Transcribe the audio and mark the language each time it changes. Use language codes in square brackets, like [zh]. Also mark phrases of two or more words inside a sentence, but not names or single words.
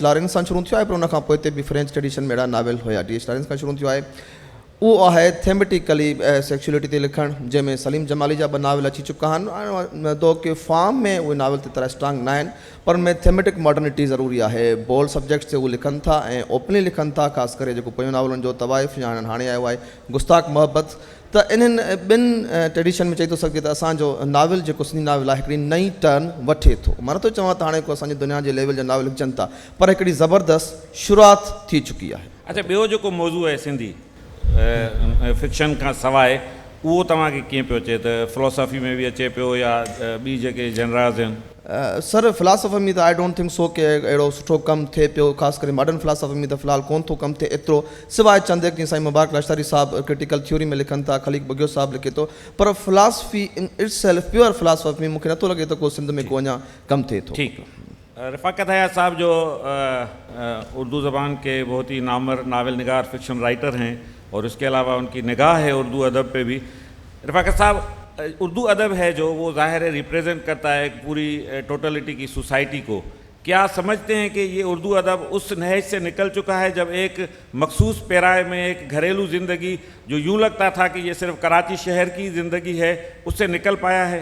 [sd] लॉरेंस सां शुरू थियो आहे पर उनखां पोइ हिते बि [en] French tradition [sd] में अहिड़ा नाविल हुया D.H. लॉरेंस खां शुरू थियो आहे उहो आहे [en] thematically sexuality [sd] ते लिखणु जंहिंमें सलीम जमाली जा 2 नाविल अची चुका आहिनि दो की फॉर्म में उहे नाविल ते तरह स्ट्रांग न आहिनि पर में [en] thematic modernity [sd] ज़रूरी आहे [en] bold subjects [sd] ते उहे लिखनि था ऐं ओपनली लिखनि था ख़ासि करे जेको पोयों नाविलनि जो तवाइफ़ या हाणे आयो आहे गुस्ताख मोहब्बत त इन्हनि 2 ट्रेडिशन में चई थो सघिजे त असांजो नाविल जेको सिंधी नाविल आहे हिकिड़ी नई टर्न वठे थो मां नथो चवां त हाणे को असांजी दुनिया जे लेवल जा नाविल लिखजनि था पर हिकिड़ी ज़बरदस्त शुरूआति थी चुकी आहे अच्छा ॿियो जेको मौज़ू आहे सिंधी फिक्शन खां सवाइ उहो तव्हांखे कीअं पियो अचे त फ़िलोसॉफ़ी में बि अचे पियो या ॿी जेके जनराज़ आहिनि सर फ़िलासफ़ी में त [en] I don't think so [sd] की अहिड़ो सुठो कमु थिए पियो ख़ासि करे [en] modern philosophy [sd] में त फ़िलहालु कोन थो कमु थिए एतिरो सवाइ चंद जीअं साईं मुबारक लश्करी साहिबु [en] critical theory [sd] में लिखनि था खलीक बगियो साहिबु लिखे थो पर [en] philosophy in itself pure philosophy [sd] में मूंखे नथो लॻे त को सिंध में को अञा कमु थिए थो [ur] ٹھیکو رفاقت حیات صاحب جو اردو زبان کے بہت ہی ناول نگار [en] fiction writer [ur] ہیں اور اس کے علاوہ ان کی نگاہ ہے اردو ادب پے بھی رفاقت صاحب اردو ادب ہے جو وہ ظاہر ہے ریپریزنٹ کرتا ہے پوری ٹوٹیلیٹی کی سوسائٹی کو کیا سمجھتے ہیں کہ یہ اردو ادب اس نہج سے نکل چکا ہے جب ایک مخصوص پیرائے میں ایک گھریلو زندگی جو یوں لگتا تھا کہ یہ صرف کراچی شہر کی زندگی ہے اس سے نکل پایا ہے